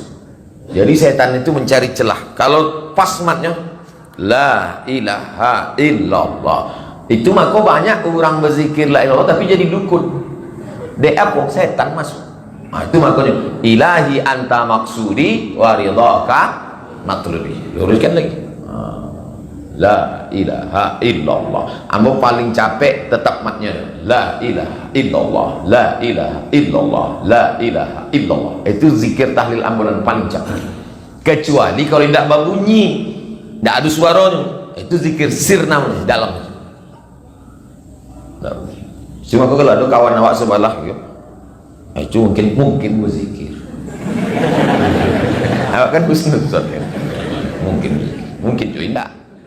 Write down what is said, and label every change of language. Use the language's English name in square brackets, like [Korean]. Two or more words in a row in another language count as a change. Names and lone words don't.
[Indonesian] Jadi setan itu mencari celah. Kalau pas matnya, [Arabic] لا إله إلا الله, [Indonesian] itu maka banyak orang berzikir [Arabic] لا إلا الله [Indonesian] tapi jadi dukun. Dia apa? Setan masuk. Nah, itu makanya [Arabic] إلهي أنت مقصودي ورضاك مطلوبي. [Indonesian] Luruskan lagi. [Arabic] لا إله إلا الله. [Indonesian] Ambo paling capek tetap matnya. [Arabic] لا إله إلا الله، لا إله إلا الله، لا إله إلا الله. [Indonesian] Itu zikir tahlil ambo yang paling capek. Kecuali kalau tidak berbunyi, tidak ada suaranya, itu zikir sir namanya, dalam. Cuma kalau ada kawan awak sebelah, itu mungkin berzikir. Awak kan husnul, mungkin juga tidak.